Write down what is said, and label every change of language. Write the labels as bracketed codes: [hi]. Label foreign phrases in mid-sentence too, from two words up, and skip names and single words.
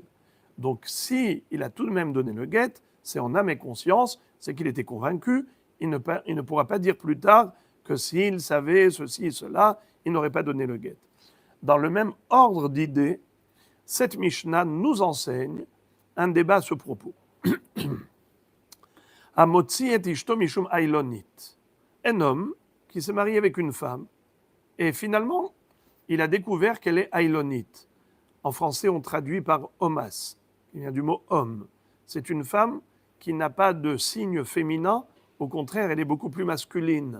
[fr] Donc si il a tout de même donné le guet, c'est en âme et conscience, c'est qu'il était convaincu, il ne pourra pas dire plus tard que s'il savait ceci et cela, il n'aurait pas donné le guet. Dans le même ordre d'idées, cette Mishnah nous enseigne un débat à ce propos. [he] המוציא את אשתו משום אילונית. [fr] Un homme qui s'est marié avec une femme et finalement, il a découvert qu'elle est ailonite. En français, on traduit par homas, qui vient du mot homme. C'est une femme qui n'a pas de signe féminin, au contraire, elle est beaucoup plus masculine.